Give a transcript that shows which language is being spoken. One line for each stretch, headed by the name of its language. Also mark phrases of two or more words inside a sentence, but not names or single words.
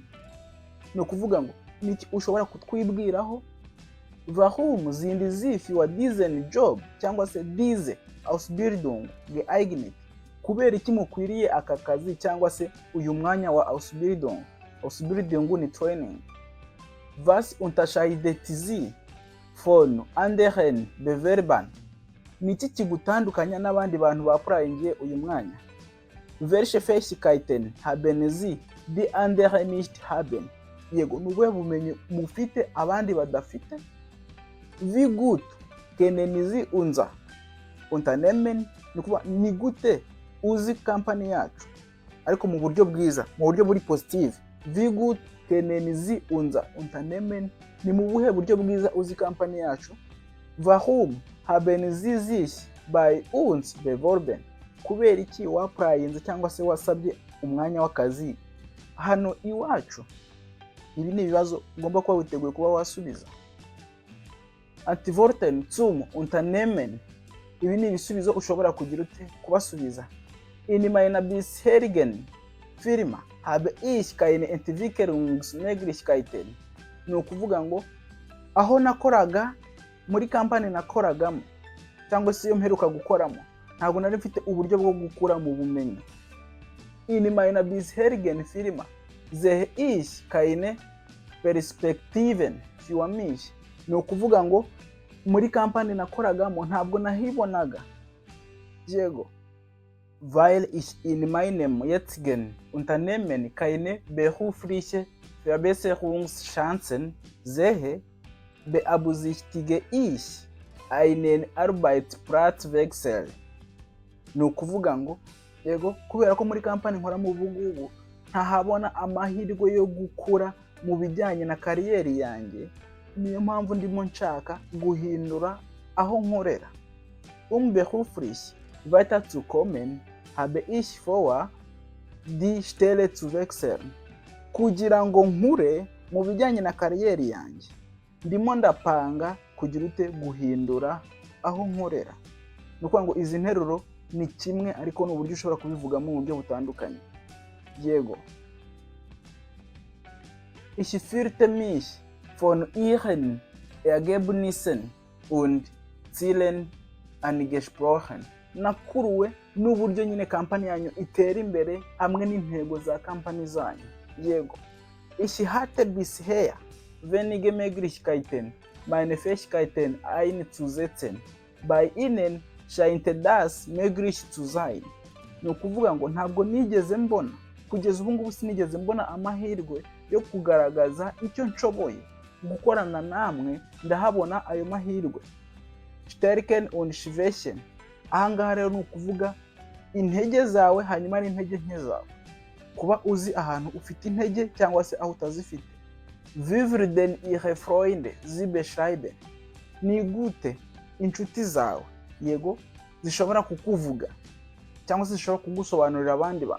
Kinyarwanda: Ni ukuvuga ngo niki ushobora kutwibwiraho.
German: Warum sind Sie für diesen Job
Kinyarwanda: cyangwa se
German: diese Ausbildung geeignet?
Kinyarwanda: Kubera iki mukwiriye aka kazi cyangwa se uyu mwanya wa Ausbildung? Ausbildung ni training.
German: Was unterscheidet Sie von anderen Bewerbern?
Kinyarwanda: Niki kigutandukanya n'abandi bantu bapurayingiye uyu mwanya?
German: Welche Fähigkeiten haben Sie die anderen nicht haben?
Kinyarwanda: Yego, nubuhe bumenyi mufite abandi badafite?
German: Wie gut kennen Sie unser Unternehmen?
Kinyarwanda: Ni gute uzi company yacu, ariko mu buryo bwiza, mu buryo buri positive.
German: Wie gut kennen Sie unser Unternehmen?
Kinyarwanda: Ni mu buhe buryo bwiza uzi company yacu?
German: Warum haben Sie sich bei uns beworben?
Kinyarwanda: Kubera iki waprayinze cyangwa se wasabye umwanya w'akazi hano iwacu? Ibi ni ibibazo ugomba kuba witeguye kuba wasubiza.
German: Antworten zum Unternehmen,
Kinyarwanda: ibi ni ibisubizo ushobora kugira ute kubasubiza.
German: In meiner bisherigen Firma habe ich keine Entwicklungsmöglichkeiten.
Kinyarwanda: Ni ukuvuga ngo aho nakoraga, muri company nakoragamo cyangwa se iyo mperuka gukoramo, ntabwo nari mfite uburyo bwo gukura mu bumenyi.
German: In meiner bisherigen Firma sehe ich keine Perspektiven für mich.
Kinyarwanda: Ni ukuvuga ngo muri company nakoragamo ntabwo nahibonaga. Yego,
German: weil ich in meinem jetzigen Unternehmen keine berufliche Verbesserungschancen sehe, beabsichtige ich einen Arbeitsplatzwechsel.
Kinyarwanda: Ni ukuvuga ngo yego, kubera ko muri company nkora mu bugugu ntahabona amahirwe yo gukura mu bijyanye na kariyeri yanjye, niyo mpamvu ndimo nshaka guhindura aho nkorera.
German: Beruflich weiter zu kommen, habe ich vor, die Stelle zu wechseln.
Kinyarwanda: Kugira ngo nkure mu bijyanye na kariyeri yanjye, ndimo ndapanga kugira ute guhindura aho nkorera. Ni ukuvuga ngo izi nteruro ni kimwe, ariko ni uburyo ushobora kubivugamo mu buryo butandukanye. Yego,
German: ich fühlte mich von Ihren Ergebnissen und Zielen angesprochen.
Kinyarwanda: Nakuruwe n'uburyo nyine kampani yanyu itera imbere hamwe n'intego za kampani zanyu. Yego,
German: ich hatte bisher wenige Möglichkeiten, meine Fähigkeiten einzusetzen. Bei Ihnen scheint das möglich zu sein.
Kinyarwanda: Ni ukuvuga ngo ntabwo nigeze mbona, kugeza ubu ngubu sinigeze mbona amahirwe yo kugaragaza icyo nshoboye. Gukorana namwe ndahabona ayo mahirwe.
German: Stärken und Schwächen,
Kinyarwanda: ahangaha rero ni ukuvuga intege zawe hanyuma n'intege nke zawe. Kuba uzi ahantu ufite intege cyangwa se aho utazifite.
German: Wie denn Ihre Freunde Sie beschreiben?
Kinyarwanda: Ni gute inshuti zawe, yego, zishobora kukuvuga cyangwa se zishobora kugusobanurira abandi bantu.